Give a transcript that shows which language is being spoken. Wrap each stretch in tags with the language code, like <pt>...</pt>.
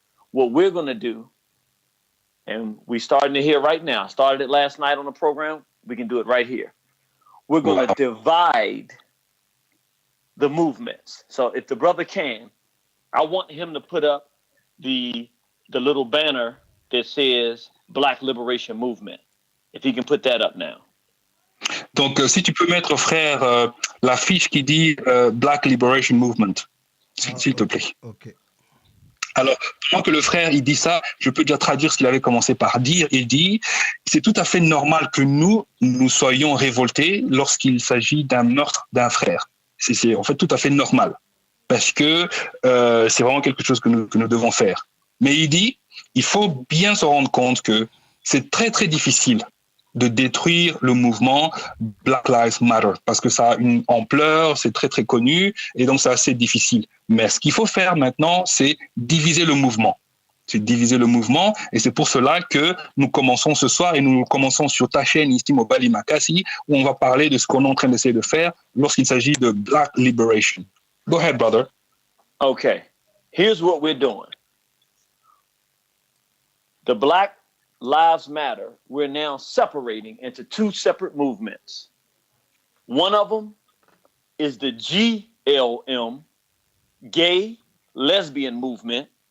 <en>What we're going to do, and we're starting to hear right now, started it last night on the program, we can do it right here. We're going to divide the movements. So if the brother can, I want him to put up the little banner that says Black Liberation Movement. If he can put that up now.</en> <fr>Donc, si tu peux mettre, frère, l'affiche qui dit Black Liberation Movement, s'il te plaît.</fr> <en>Okay.</en> <fr>Alors, pendant que le frère, il dit ça, je peux déjà traduire ce qu'il avait commencé par dire. Il dit, c'est tout à fait normal que nous soyons révoltés lorsqu'il s'agit d'un meurtre d'un frère. C'est en fait tout à fait normal, parce que c'est vraiment quelque chose que nous devons faire. Mais il dit, il faut bien se rendre compte que c'est très, très difficile de détruire le mouvement Black Lives Matter, parce que ça a une ampleur, c'est très, très connu, et donc c'est assez difficile. Mais ce qu'il faut faire maintenant, c'est diviser le mouvement. C'est diviser le mouvement, et c'est pour cela que nous commençons ce soir, et nous commençons sur ta chaîne ici, Mobali Makasi, où on va parler de ce qu'on est en train d'essayer de faire lorsqu'il s'agit de Black Liberation.</fr> <en>Go ahead, brother. Okay, here's what we're doing. The Black Lives Matter, we're now separating into 2 separate movements. One of them is the GLM, Gay Lesbian Movement.</en>